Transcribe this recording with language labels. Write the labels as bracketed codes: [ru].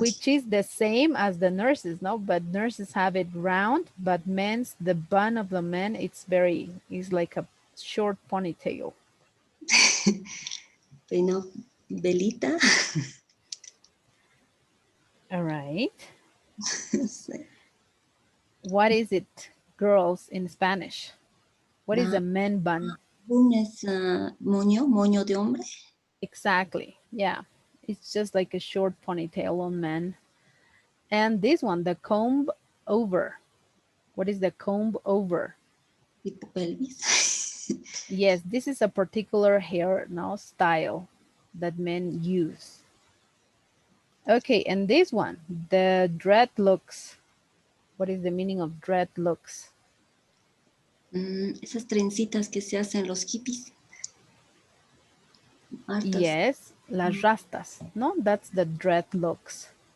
[en] which is the same as the nurses, no? But nurses have it round, but men's, the bun of the men, it's like a short ponytail. [es] Peinado. Velita. [en] All right. [es] No sé. [en] What is it, girls, in Spanish? What is Ah, a men bun? [es] un es moño, moño de hombre. [en] Exactly. Yeah. It's just like a short ponytail on men. And this one, the comb over. What is the comb over? [es] Tipo pelvis. [en] Yes, this is a particular hair now style that men use. Okay, and this one, the dreadlocks. What is the meaning of dreadlocks? [es] Esas trencitas que se hacen los hippies. Hartas. Yes, las rastas. [en] No, that's the dreadlocks.